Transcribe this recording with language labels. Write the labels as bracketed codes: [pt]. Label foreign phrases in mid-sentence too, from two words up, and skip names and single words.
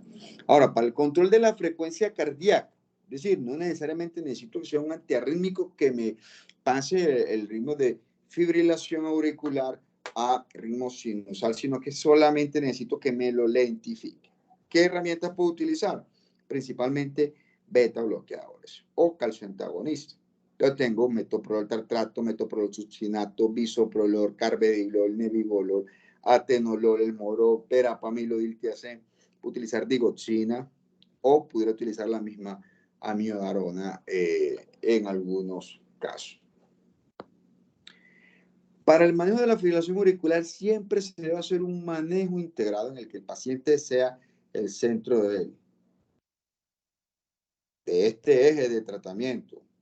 [es] Ahora, para el control de la frecuencia cardíaca, es decir, no necesariamente necesito que sea un antiarrítmico que me pase el ritmo de fibrilación auricular a ritmo sinusal, sino que solamente necesito que me lo lentifique. ¿Qué herramientas puedo utilizar? Principalmente beta bloqueadores o calcioantagonistas. Yo tengo metoprolol tartrato, metoprolol succinato, bisoprolol, carvedilol, nebivolol, atenolol, el moro, verapamilodiltiazem. Puedo utilizar digoxina o pudiera utilizar la misma amiodarona en algunos casos. Para el manejo de la fibrilación auricular siempre se debe hacer un manejo integrado en el que el paciente sea el centro de este eje de tratamiento.